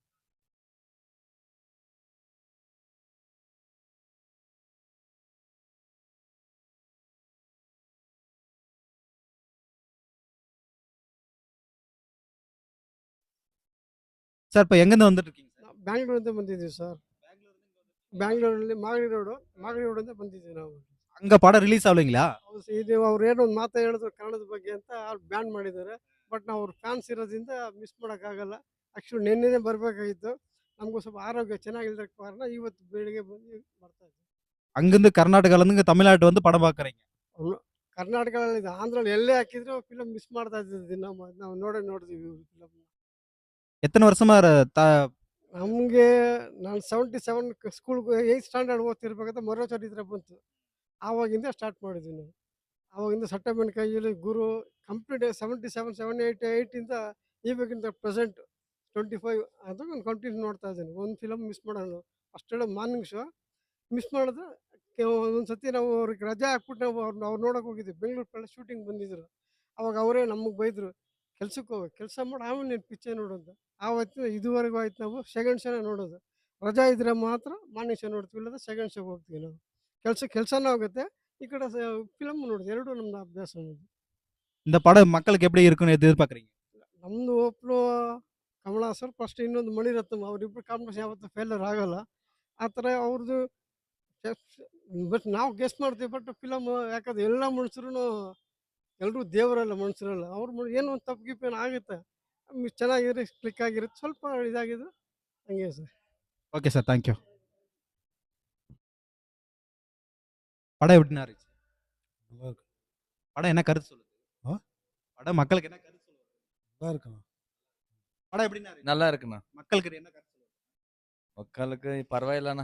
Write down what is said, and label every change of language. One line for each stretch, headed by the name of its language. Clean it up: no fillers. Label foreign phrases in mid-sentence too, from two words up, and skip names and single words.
Tamil: சார், இப்போ எங்கேருந்து வந்துட்டு இருக்கீங்க சார்?
Kannada: ನಾವು ಬ್ಯಾಂಗ್ಳೂರಿಂದ ಬಂದಿದ್ದೀವಿ ಸರ್. ಬ್ಯಾಂಗ್ಳೂರಲ್ಲಿ ಮಾಗಡಿ ರೋಡಿಂದ ಬಂದಿದ್ದೀವಿ ನಾವು.
Tamil: அங்க படம் ரிலೀಸ್ ஆகலைங்களா?
Kannada: ಇದು ಅವ್ರು ಏನೋ ಒಂದು ಮಾತು ಹೇಳಿದ್ರು ಕನ್ನಡದ ಬಗ್ಗೆ ಅಂತ ಬ್ಯಾನ್ ಮಾಡಿದ್ದಾರೆ. ಬಟ್ ನಾವು ಅವ್ರ ಫ್ಯಾನ್ಸ್ ಇರೋದ್ರಿಂದ ಮಿಸ್ ಮಾಡೋಕ್ಕಾಗಲ್ಲ. ಆ್ಯಕ್ಚುಲಿ ನಿನ್ನೆನೇ ಬರಬೇಕಾಗಿತ್ತು. ನಮಗೂ ಸ್ವಲ್ಪ ಆರೋಗ್ಯ ಚೆನ್ನಾಗಿಲ್ಲದ ಕಾರಣ ಇವತ್ತು ಬೆಳಿಗ್ಗೆ ಬಂದು ಬರ್ತಾ ಇದ್ದೀವಿ.
Tamil: அங்கிருந்து கர்நாடகாலேருந்து இங்கே தமிழ்நாட்டு வந்து படம் பார்க்குறீங்க.
Kannada: ಕರ್ನಾಟಕದಲ್ಲಿ ಇದು ಆಂಧ್ರಲ್ಲಿ ಎಲ್ಲೇ ಹಾಕಿದ್ರು
English: film miss
Kannada: ಮಾಡ್ತಾ ಇದ್ದೀವಿ. ನಾವು ನೋಡಿದ್ದೀವಿ ಫಿಲಮ್.
Tamil: எத்தனை வருஷமா
Kannada: ನಮಗೆ ನಾನು 77 ಸ್ಕೂಲ್ಗೆ
English: 8th standard
Kannada: ಓದ್ತಿರ್ಬೇಕಾದ್ರೆ ಮರೋ ಚರಿತ್ರೆ ಬಂತು. ಆವಾಗಿಂದ ಸ್ಟಾರ್ಟ್ ಮಾಡಿದ್ವಿ ನಾವು. ಆವಾಗಿಂದ ಸಟ್ಟಮ್ಮನ ಕೈಯಲ್ಲಿ ಗುರು ಕಂಪ್ಲೀಟ್ 77 78 ಇವಾಗಿಂದ ಪ್ರೆಸೆಂಟ್ 25 ಅದು ನಾನು ಕಂಟಿನ್ಯೂ ನೋಡ್ತಾ ಇದ್ದೀನಿ. ಒಂದು
English: film miss
Kannada: ಮಾಡೋಣ. ಅಷ್ಟೆಲ್ಲ
English: morning show miss
Kannada: ಮಾಡಿದ್ರೆ ಒಂದು ಸತಿ ನಾವು ಅವ್ರಿಗೆ ರಜೆ ಹಾಕ್ಬಿಟ್ಟು ನಾವು ಅವ್ರು ನೋಡೋಕೆ ಹೋಗಿದ್ವಿ. ಬೆಂಗಳೂರು ಕಡೆ ಶೂಟಿಂಗ್ ಬಂದಿದ್ರು. ಅವಾಗ ಅವರೇ ನಮಗೆ ಬೈದರು, ಕೆಲ್ಸಕ್ಕೆ ಹೋಗಿ ಕೆಲಸ ಮಾಡಿ ಆಮೇಲೆ ನೀನು ಪಿಕ್ಚರ್ ನೋಡು ಅಂತ. ಆವತ್ತು ಇದುವರೆಗೂ ಆಯ್ತು ನಾವು
English: second show
Kannada: ನೋಡೋದು. ರಜಾ ಇದ್ರೆ ಮಾತ್ರ
English: morning show
Kannada: ನೋಡ್ತೀವಿ, ಇಲ್ಲದ
English: second show
Kannada: ಹೋಗ್ತೀವಿ ನಾವು. ಕೆಲಸನೂ ಆಗುತ್ತೆ, ಈ ಕಡೆ ಫಿಲಮ್ ನೋಡೋದು, ಎರಡೂ ನಮ್ದು ಅಭ್ಯಾಸ.
Tamil: இந்த படம் மக்களுக்கு எப்படி இருக்குன்னு எதிர்பார்க்குறீங்க?
Kannada: ನಮ್ಮದು ಒಬ್ಬರು ಕಮಲ ಸರ್ ಫಸ್ಟ್, ಇನ್ನೊಂದು ಮಣಿರತ್ನಂ, ಅವರಿಬ್ಬರು ಕಾಂಬಿನೇಷನ್ ಯಾವತ್ತೂ ಫೇಲರ್ ಆಗಲ್ಲ. ಆ ಥರ ಅವ್ರದ್ದು ಬಟ್ ನಾವು ಗೆಸ್ಟ್ ಮಾಡ್ತೀವಿ.
English: but film
Kannada: ಯಾಕಂದ್ರೆ ಎಲ್ಲ ಮನುಷ್ಯರು ಎಲ್ಲರೂ ದೇವರಲ್ಲ, ಮನುಷ್ಯರಲ್ಲ. ಅವ್ರು ಏನೋ ಒಂದು ತಪ್ಪು ಗಿಪ್ಪು ಏನೋ ಆಗುತ್ತೆ, ಚೆನ್ನಾಗಿರಿ ಕ್ಲಿಕ್ ಆಗಿರುತ್ತೆ. ಸ್ವಲ್ಪ ಇದಾಗಿದ್ರು ಹಂಗೆ ಸರ್.
English: okay sir, thank you.
Tamil: படம் எப்படின்னா இருந்துச்சு? நல்லா இருக்கு. படம் என்ன கருத்து சொல்லுது? படம் மக்களுக்கு என்ன கருத்து சொல்லுது? நல்லா இருக்குண்ணா. படம் எப்படின்னா இருந்துச்சு? நல்லா இருக்குண்ணா. மக்களுக்கு என்ன கருத்து சொல்லுது? மக்களுக்கு பரவாயில்லண்ணா.